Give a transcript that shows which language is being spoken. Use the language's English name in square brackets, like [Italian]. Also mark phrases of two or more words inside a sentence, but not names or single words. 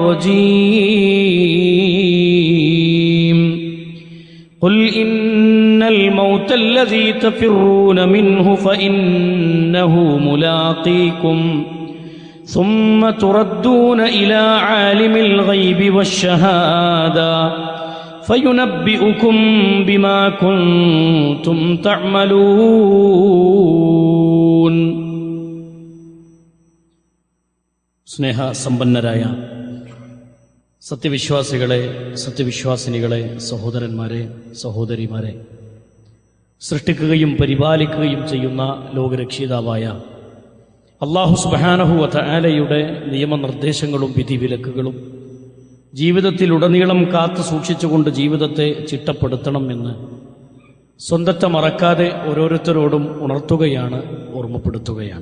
[Arabic] الرجيم قل إن الموت الذي تفرون منه فإنه ملاقيكم ثم تردون إلى عالم الغيب والشهادة فينبئكم بما كنتم [Malayalam] تعملون സ്നേഹ സമ്പന്നരായ സത്യവിശ്വാസികളെ, സത്യവിശ്വാസിനികളെ, സഹോദരന്മാരെ, സഹോദരിമാരെ, സൃഷ്ടിക്കുകയും പരിപാലിക്കുകയും ചെയ്യുന്ന ലോകരക്ഷിതാവായ അല്ലാഹു [Arabic] سبحانه وتعالى [Malayalam] നിയമനിർദ്ദേശങ്ങളും വിധിവിലക്കുകളും ജീവിതത്തിലുടനീളം കാത്തു സൂക്ഷിച്ചുകൊണ്ട് ജീവിതത്തെ ചിട്ടപ്പെടുത്തണം എന്ന് സ്വന്തത്തെ മറക്കാതെ ഓരോരുത്തരോടും ഉണർത്തുകയാണ്, ഓർമ്മപ്പെടുത്തുകയാണ്.